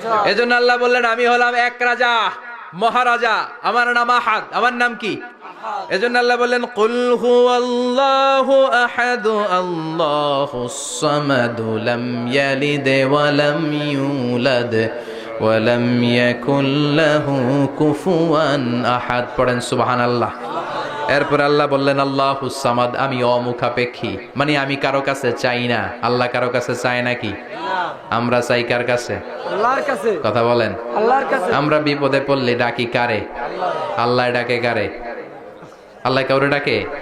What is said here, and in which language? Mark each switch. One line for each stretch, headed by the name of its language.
Bangla: এজন্য আল্লাহ বললেন, আমি হলাম এক রাজা, মহারাজা, আমার নাম আহাদ। আমার নাম কি? এজন্য আল্লাহ বললেন,
Arabic: কুল হুয়াল্লাহু আহাদ, আল্লাহুস সামাদ, লাম ইয়ালিদ ওয়া লাম ইউলাদ ولم يكن له كفوا أحد
Bangla: পড়েন সুবহানাল্লাহ। এরপর আল্লাহ বললেন আল্লাহুস সামাদ, আমি অমুখাপেক্ষী, মানে আমি কারো কাছে চাই না। আল্লাহ কারো কাছে চায় নাকি? আমরা চাই কার কাছে? আল্লাহর কাছে। কথা বলেন। আল্লাহর কাছে। আমরা বিপদে পড়লে ডাকি কারে? আল্লাহ ডাকে কারে? আল্লাহ কাউরে ডাকে?